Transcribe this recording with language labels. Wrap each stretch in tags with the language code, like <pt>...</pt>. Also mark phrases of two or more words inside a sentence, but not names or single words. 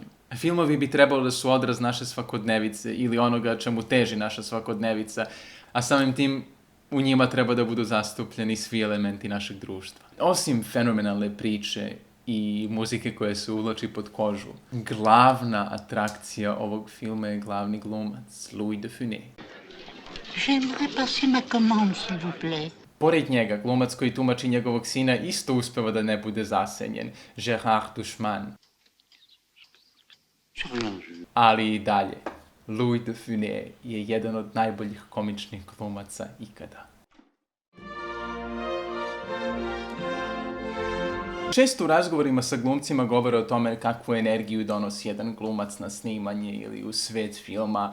<sr>Filmovi bi trebalo da su odraz naše svakodnevice ili onoga čemu teži naša svakodnevica, a samim tim u njima treba da budu zastupljeni svi elementi našeg društva. Osim fenomenalne priče i muzike koja se uvlači pod kožu, glavna atrakcija ovog filma je glavni glumac, Louis de Funès.</sr> <fr>J'aimerais passer ma commande, s'il vous plaît.</fr> <sr>Pored njega, glumac koji tumači njegovog sina isto uspeva da ne bude zasenjen, Gérard Dušman. Ali i dalje, Louis de Funès je jedan od najboljih komičnih glumaca ikada. Često u razgovorima sa glumcima govore o tome kakvu energiju donosi jedan glumac na snimanje ili u svet filma.</sr>